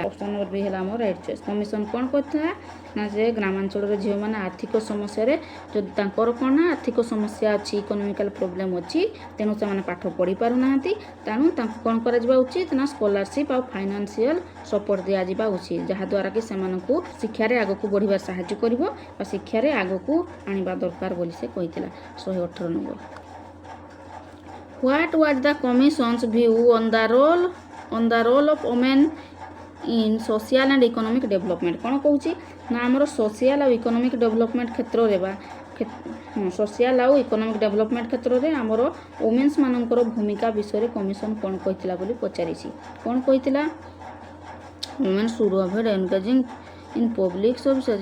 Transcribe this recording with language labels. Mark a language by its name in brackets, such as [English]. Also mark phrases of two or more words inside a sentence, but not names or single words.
[English] option number [Odia] ବି ହେଲା ଆମର [English] right choice. [Odia] କମିଶନ୍ କ'ଣ କରିଥିଲା ନା ଯେ ଗ୍ରାମାଞ୍ଚଳରେ ଝିଅମାନେ ଆର୍ଥିକ ସମସ୍ୟାରେ ଯଦି ତାଙ୍କର କ'ଣ ନା ଆର୍ଥିକ ସମସ୍ୟା ଅଛି [English] economical problem [Odia] ଅଛି ତେଣୁ ସେମାନେ ପାଠ ପଢ଼ି ପାରୁନାହାନ୍ତି ତେଣୁ ତାଙ୍କୁ କ'ଣ କରାଯିବା ଉଚିତ ନା ସ୍କଲାରସିପ୍ ଆଉ [English] financial support [Odia] ଦିଆଯିବା ଉଚିତ ଯାହାଦ୍ୱାରା କି ସେମାନଙ୍କୁ ଶିକ୍ଷାରେ ଆଗକୁ ବଢ଼ିବାରେ ସାହାଯ୍ୟ କରିବ ବା ଶିକ୍ଷାରେ ଆଗକୁ ଆଣିବା ଦରକାର ବୋଲି ସେ କହିଥିଲା। [English] 118 ନମ୍ବର What was the commission's view on the role of women in social and economic development। [Odia] କ'ଣ କହୁଛି ନା ଆମର ସୋସିଆଲ ଆଉ [English] economic development [Odia] କ୍ଷେତ୍ରରେ ବା ସୋସିଆଲ ଆଉ [English] economic development [Odia] କ୍ଷେତ୍ରରେ ଆମର ଓମେନ୍ସ ମାନଙ୍କର ଭୂମିକା ବିଷୟରେ କମିଶନ କ'ଣ କହିଥିଲା ବୋଲି ପଚାରିଛି। କ'ଣ କହିଥିଲା [English] women should avoid engaging in public services.